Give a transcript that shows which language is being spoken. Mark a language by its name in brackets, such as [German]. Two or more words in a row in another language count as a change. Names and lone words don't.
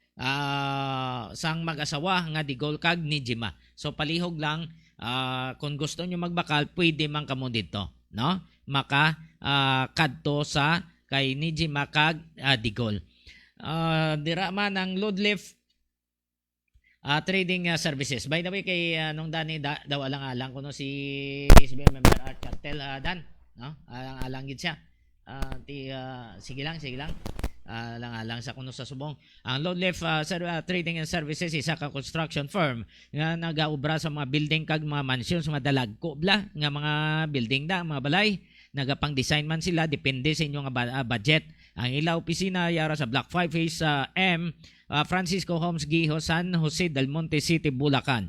[Hiligaynon] Sang mag-asawa nga digol kag Nijima. So palihog lang kung gusto nyo magbakal, pwede man kamo dito, no? Maka kadto sa kay Nijima kag digol. Dira man ang load lift trading services. [English] By the way, [Hiligaynon] kay nung dani daw alang-alang kuno si SBM member Art Cartel Dan, no? Alang-alang gid siya. Sige lang. Alang-alang sa kuno sa subong. Ang load lift trading and services isa ka construction firm nga nagaubra sa mga building kag mga mansions, mga dalagko bla nga mga building da, mga balay. Nagapang design man sila depende sa inyong budget. Ang ila opisina yara sa Block 5 Phase M, Francisco Homes Giho, San Jose del Monte City, Bulacan.